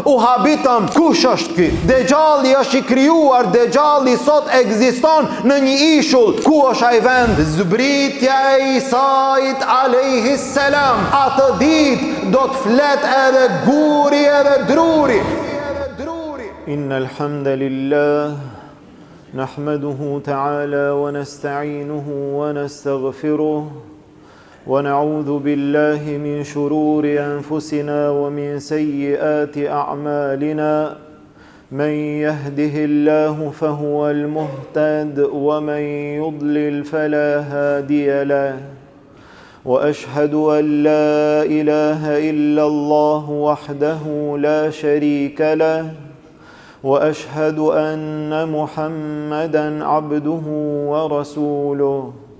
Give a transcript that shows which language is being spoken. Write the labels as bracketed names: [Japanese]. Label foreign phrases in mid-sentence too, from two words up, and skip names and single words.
[Albanian] U habitëm, kush është ky? Dejjali është I krijuar, Dejjali sot ekziston në një ishull. Ku është ai vend? Zbritja e Isait [Arabic] عليه السلام. [Albanian] Atë ditë do të flet edhe guri edhe druri. [Arabic] إن الحمد لله نحمده تعالى ونستعينه ونستغفره ونعوذ بالله من شرور أنفسنا ومن سيئات أعمالنا من يهده الله فهو المهتد ومن يضلل فلا هادي له وأشهد أن لا إله إلا الله وحده لا شريك له وأشهد أن محمدًا عبده ورسوله